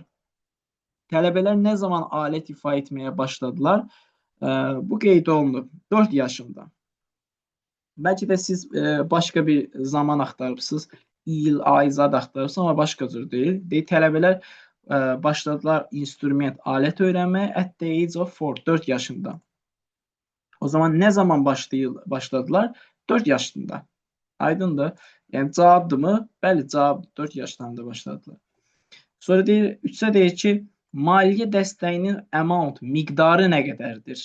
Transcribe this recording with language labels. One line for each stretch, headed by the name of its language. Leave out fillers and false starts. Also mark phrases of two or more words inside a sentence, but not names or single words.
Azerbaijani: Tələbələr nə zaman alət ifa etməyə başladılar? Bu qeyd olunub 4 yaşında. Bəlkə də siz başqa bir zaman axtarıbsınız, il, ay, zad axtarıbsınız, amma başqa cür deyil. Tələbələr başladılar instrument, alət öyrənməyə
English: at the age of
Azerbaijani: 4 yaşında. O zaman nə zaman başladılar? 4 yaşında. Aydındır. Yəni cavabdırmı? Bəli, cavab 4 yaşlarında başladılar. Sonra deyir, 3-ə deyir ki, maliyyə dəstəyinin amount, miqdarı nə qədərdir?